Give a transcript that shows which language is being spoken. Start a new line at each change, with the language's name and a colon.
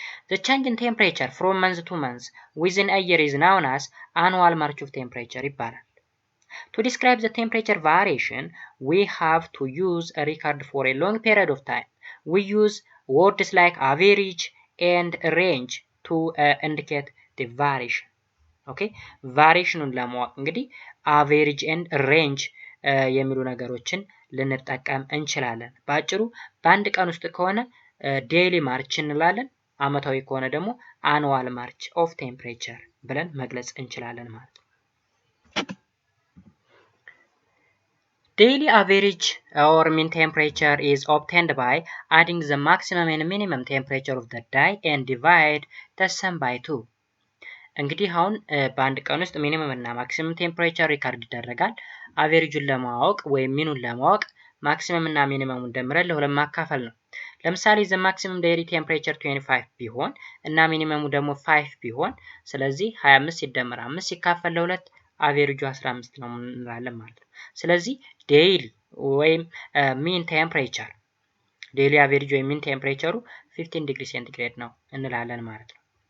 English: The change in temperature from month to month within a year is known as annual march of temperature
Amharic: ይባላል
English: To describe the temperature variation, we have to use a record for a long period of time. We use words like average and range to indicate the variation. Okay?
Amharic: Variationን ለማወቅ እንግዲህ
English: average and range
Amharic: የሚሉ ነገሮችን ልንጠቀም እንችላለን። ባጭሩ በአንድ ቀን ውስጥ ከሆነ daily march እንላለን። አመታዊ ከሆነ ደግሞ
English: annual march of temperature
Amharic: ብለን መግለጽ እንችላለን ማለት ነው።
English: Daily average or mean temperature is obtained by adding the maximum and minimum temperature of the day and divide the sum by 2.
Amharic: እንግዲህ አሁን በአንድ ቀን ውስጥ ሚኒመም እና ማክሲመም ቴምፕሬቸር ሪካርድ ይደረጋል። አቬሬጁን ለማወቅ ወይም ሚኑን ለማወቅ ማክሲመም እና ሚኒመሙን ደምረን ለሁለት ማካፈል ነው። ለምሳሌ ዘ ማክሲመም ዴይሊ ቴምፕሬቸር 25 ቢሆን እና ሚኒመሙ ደግሞ 5 ቢሆን ስለዚህ 25 ሲደመር 5 ሲካፈል ለሁለት አቬሬጁ 15 ነው እንላለን ማለት ነው። ስለዚህ ዴይሊ ወይም ሚን ቴምፕሬቸር ዴይሊ አቬሬጅ ወይም ሚን ቴምፕሬቸሩ 15 ዲግሪ ሴንቲግሬድ ነው እንላለን ማለት ነው።